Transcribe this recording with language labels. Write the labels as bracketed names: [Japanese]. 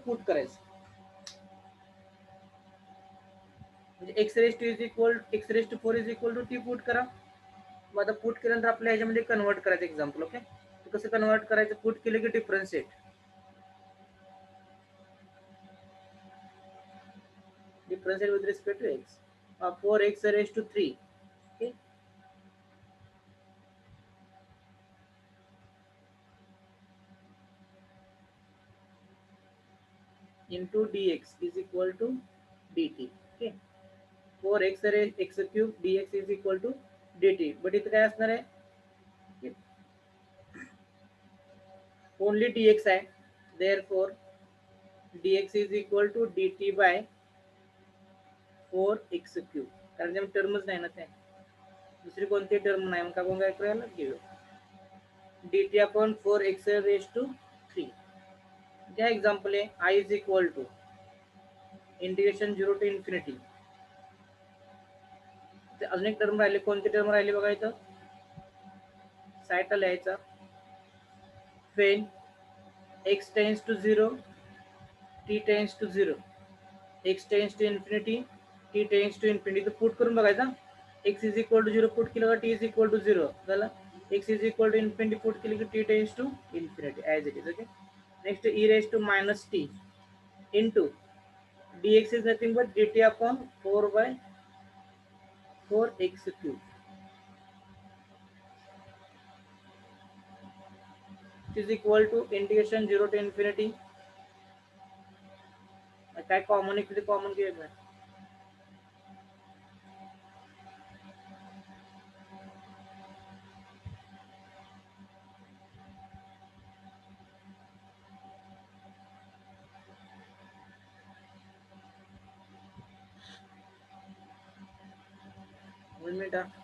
[Marathi] Put करायचं. म्हणजे x raise to 4 is equal to T put करा. मग आता पुट केल्यानंतर आपल्या ह्याच्यामध्ये कन्वर्ट करायचं एक्झाम्पल. ओके, तर कसं कन्वर्ट करायचं? पुट केलं की differentiate [English] with respect to x. 4x raised to 3. Okay, into dx is equal to dt. Okay, 4x raised x cube dx is equal to dt. [Marathi] But इथं काय असणार आहे? [English] Only dx आहे, therefore dx is equal to dt by 4x cube. [Marathi] कारण जब टर्मच नाही ना, ते दुसरी कोणती टर्म नाही, मग आपण काय करायला घेऊ, dt upon 4x raised to 3. [Hindi] क्या एग्जाम्पल है? [English] I is equal to integration 0 to infinity. [Marathi] अजून एक टर्म राहिले, कोणती टर्म राहिली बघा, इथं साईडला लिहायचा, [English] when x tends to 0 t tends to 0, x tends to infinity [Marathi] t tends to infinity. तर पुट करून बघायचा, x is equal to 0 put केलं का t इज इक्वल टू 0 झालं, x is equal to infinity put केलं की t tends to infinity [English] As it is. Okay, next e raise to minus t into dx is nothing but dt upon 4 by 4x cube is equal to integration 0 to infinity. [Marathi] काय common इकडे common घ्यायचं, 1 minute.